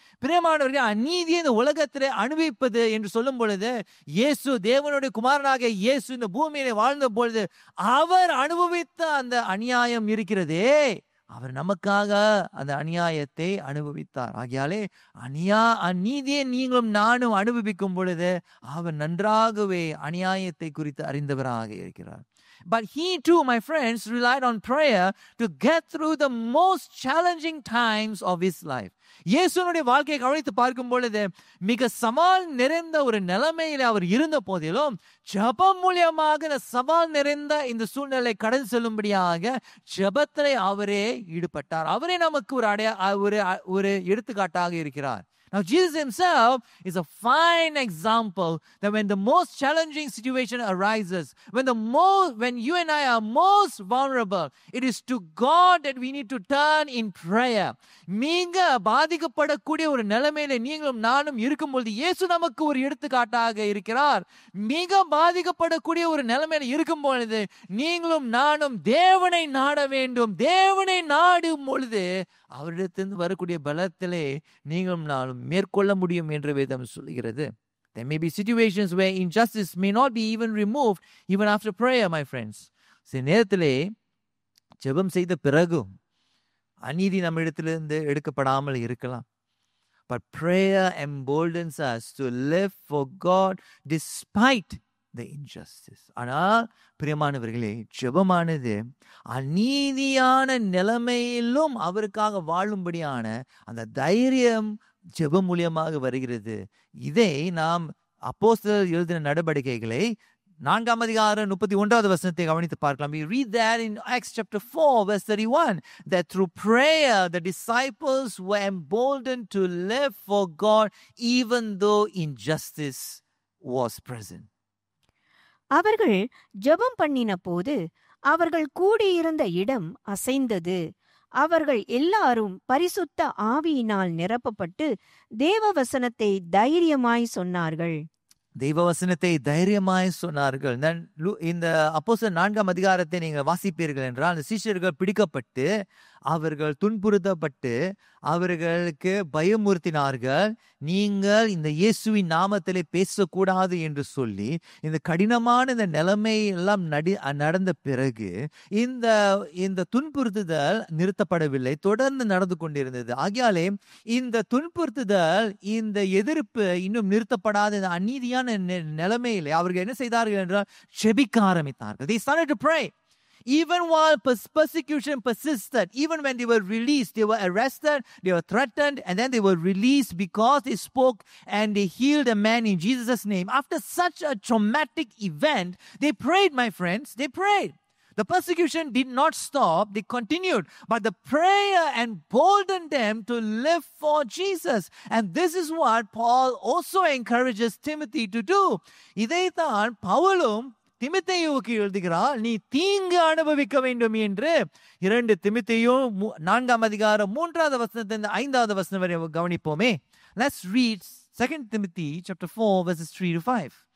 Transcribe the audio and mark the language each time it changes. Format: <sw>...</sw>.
<ta>பிரியமானவர்களே, அநீதியை இந்த உலகத்திலே அனுபவிப்பது என்று சொல்லும் பொழுது, இயேசு தேவனுடைய குமாரனாக இயேசு இந்த பூமியிலே வாழ்ந்த பொழுது அவர் அனுபவித்த அந்த அநியாயம் இருக்கிறதே, அவர் நமக்காக அந்த அநியாயத்தை அனுபவித்தார். ஆகையாலே அநீதியை நீங்களும் நானும் அனுபவிக்கும் பொழுது அவர் நன்றாகவே அநியாயத்தை குறித்து அறிந்தவராக இருக்கிறார்.</ta> <en>But he too, my friends, relied on prayer to get through the most challenging times of his life.</en> <ta>இயேசுனுடைய வாழ்க்கையை கவனித்து பார்க்கும் பொழுது மிக சவால் நிறைந்த ஒரு நிலைமையில அவர் இருந்த போதிலும் ஜெபம் மூலியமாக இந்த சவால் நிறைந்த இந்த சூழ்நிலை கடந்து செல்லும்படியாக ஜெபத்திலே அவரே ஈடுபட்டார். அவரே நமக்கு ஒரு எடுத்துக்காட்டாக இருக்கிறார்.</ta> <en>Now, Jesus himself is a fine example that when the most challenging situation arises, when you and I are most vulnerable, it is to God that we need to turn in prayer.</en> <ta>நீங்க பாதிக்கப்படக்கூடிய ஒரு நிலைமையில நீங்களும் நானும் இருக்கும்போது இயேசு நமக்கு ஒரு எடுத்துக்காட்டாக இருக்கிறார். மிக பாதிக்கப்படக்கூடிய ஒரு நிலைமையில இருக்கும் பொழுது நீங்களும் நானும் தேவனை நாட வேண்டும். தேவனை நாடும் பொழுது அவரிடத்திலிருந்து வரக்கூடிய பலத்திலே நீங்களும் நானும் மேற்கொள்ள முடியும் என்று வேதம் சொல்கிறது.</ta> <en>There may be situations where injustice may not be even removed even after prayer, my friends.</en> <ta>சில நேரத்திலே ஜெபம் செய்த பிறகும் அநீதி நம்ம இடத்திலிருந்து எடுக்கப்படாமல் இருக்கலாம்.</ta> <en>But prayer emboldens us to live for God despite the injustice.</en> <ta>ஆனால் பிரியமானவர்களே, ஜெபமானது அநீதியான நிலைமையிலும் அவருக்காக வாழும்படியான அந்த தைரியம் ஜெபம் மூலியமாக வருகிறது. இதை நாம் அப்போஸ்தலர் எழுதின நடவடிக்கைகளை 4ஆம் அதிகாரம் 31வது வசனத்தை கவனித்து பார்க்கலாம்.</ta> <en>We read that in Acts chapter 4 verse 31 that through prayer the disciples were emboldened to live for God even though injustice was present.</en> <ta>அவர்கள் ஜெபம் பண்ணின போது அவர்கள் கூடியிருந்த இடம் அசைந்தது. அவர்கள் எல்லாரும் பரிசுத்த ஆவியினால் நிரப்பப்பட்டு தேவ வசனத்தை தைரியமாய் சொன்னார்கள். தெய்வ வசனத்தை தைரியமாய் சொன்னார்கள். இந்த அப்போஸ்தலர் 4ஆம் அதிகாரத்தை நீங்கள் வாசிப்பீர்கள் என்றால் அந்த சீஷர்கள் பிடிக்கப்பட்டு அவர்கள் துன்புறுத்தப்பட்டு அவர்களுக்கு பயமுறுத்தினார்கள். நீங்கள் இந்த இயேசுவின் நாமத்திலே பேசக்கூடாது என்று சொல்லி இந்த கடினமான இந்த நிலைமை எல்லாம் நடந்த பிறகு இந்த துன்புறுத்துதல் நிறுத்தப்படவில்லை, தொடர்ந்து நடந்து கொண்டிருந்தது. ஆகையாலே இந்த துன்புறுத்துதல், இந்த எதிர்ப்பு இன்னும் நிறுத்தப்படாத இந்த அநீதியான நிலைமையிலே அவர்கள் என்ன செய்தார்கள் என்றால் ஜெபிக்க ஆரம்பித்தார்கள்.</ta> <en>They started to pray. Even while persecution persisted, even when they were released, they were arrested, they were threatened, and then they were released because they spoke and they healed a man in Jesus' name. After such a traumatic event, they prayed, my friends, they prayed. The persecution did not stop, they continued, but the prayer emboldened them to live for Jesus. And this is what Paul also encourages Timothy to do.</en> <ta>இதைத்தான் பவுலும் திமோத்தேயுவுக்கு எழுதுகிறார், நீ தீங்கு அனுபவிக்க வேண்டும் என்று. 2 தீமோத்தேயு 4ஆம் அதிகாரம் 3வது வசனத்திலிருந்து 5வது வசனம் வரை கவனிப்போமே.</ta> <en>Let's read 2 Timothy chapter 4 verses 3 to 5.</en>